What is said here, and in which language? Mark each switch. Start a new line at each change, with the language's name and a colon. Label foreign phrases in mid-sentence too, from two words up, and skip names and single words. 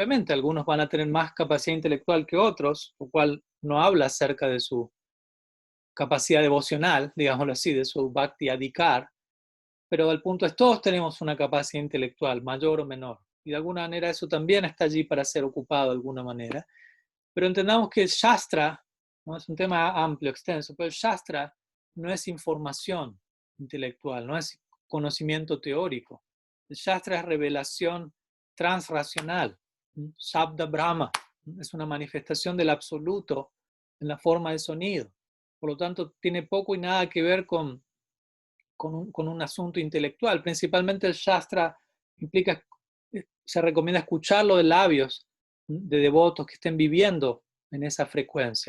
Spanish: Obviamente, algunos van a tener más capacidad intelectual que otros, lo cual no habla acerca de su capacidad devocional, digámoslo así, de su
Sanskrit: भक्ति अधिकार,
Spanish: pero el punto es, todos tenemos una capacidad intelectual, mayor o menor, y de alguna manera eso también está allí para ser ocupado de alguna manera. Pero entendamos que el Shastra, ¿no? Es un tema amplio, extenso, pero el Shastra no es información intelectual, no es conocimiento teórico. El Shastra es revelación transracional.
Sanskrit: शब्द ब्रह्म
Spanish: es una manifestación del absoluto en la forma de sonido. Por lo tanto, tiene poco y nada que ver con un asunto intelectual. Principalmente el Shastra implica, se recomienda escucharlo de labios de devotos que estén viviendo en esa frecuencia.